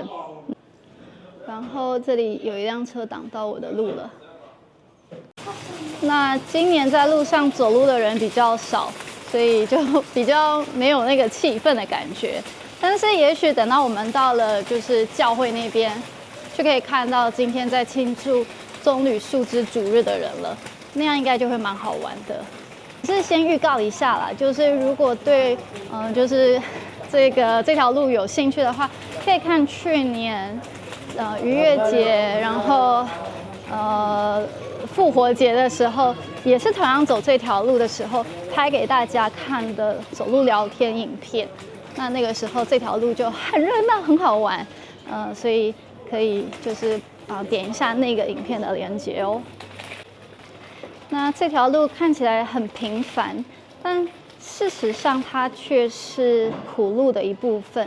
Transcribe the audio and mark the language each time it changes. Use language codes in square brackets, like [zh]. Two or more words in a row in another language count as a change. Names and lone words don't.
[zh] 然後這裡有一輛車擋到我的路了。那今年在路上走路的人比較少，所以就比較沒有那個氣氛的感覺。但是也許等到我們到了就是教會那邊，就可以看到今天在慶祝棕櫚樹枝主日的人了，那樣應該就會蠻好玩的。只是先預告一下啦，就是如果對就是這條路有興趣的話，可以看去年逾越節，然後復活節的時候，也是同樣走這條路的時候，拍給大家看的走路聊天影片。那個時候這條路就很熱鬧，很好玩，所以可以就是點一下那個影片的連結哦。那這條路看起來很平凡，但事實上它卻是苦路的一部分。